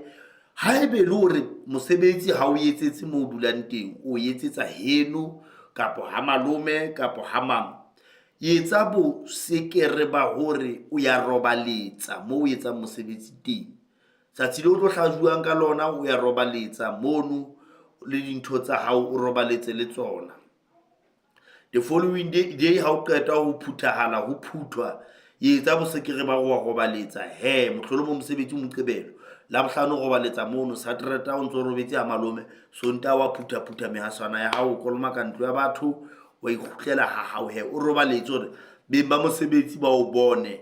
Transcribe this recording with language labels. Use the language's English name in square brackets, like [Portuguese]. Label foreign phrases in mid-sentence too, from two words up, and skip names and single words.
[Southern Sotho] Haebe le hore mosebetsi ha o etsetse mo o dulang teng, o etsetsa heno kapo ha malome kapo ha mang, etsa bo sekere ba hore o ya robaletsa mo o etsang mosebetsi teng. Tsatsi le o tlo hlajuang ka lona o ya robaletsa mono le dintho tsa hao o robaletse le tsona. [English] The following day [Southern Sotho] ha o qeta ho phuthahala ho phuthwa, etsa bosekere ba go robaletsa mohlolomong mosebetsi o moqebelo. Labohlano o robaletsa mono, Satereta o ntso robetse ha malome, Sontaha wa phutha mehaswana ya hao, o koloma ka ntlo ya batho, wa ikgutlela ha hao o robaletse hore beng ba mosebetsi ba o bone.